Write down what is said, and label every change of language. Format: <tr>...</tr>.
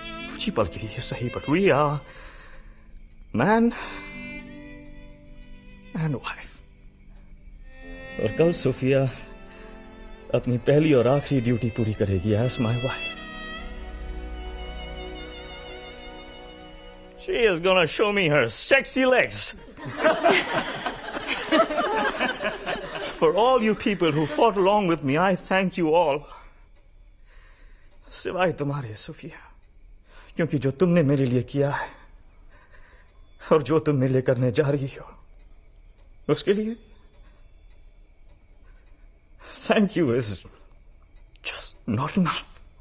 <hi>कुछ ही पल के लिए सही,</hi> <en>But we are man and wife.</en> <hi>और कल सोफिया अपनी पहली और आखिरी ड्यूटी पूरी करेगी</hi> <en>As my wife. She is gonna show me her sexy legs. For all you people who fought along with me, I thank you all.</en> <hi>सिवाय तुम्हारे सोफिया, क्योंकि जो तुमने मेरे लिए किया है और जो तुम मेरे लिए करने जा रही हो, उसके लिए</hi> <en>thank you is just not enough.</en>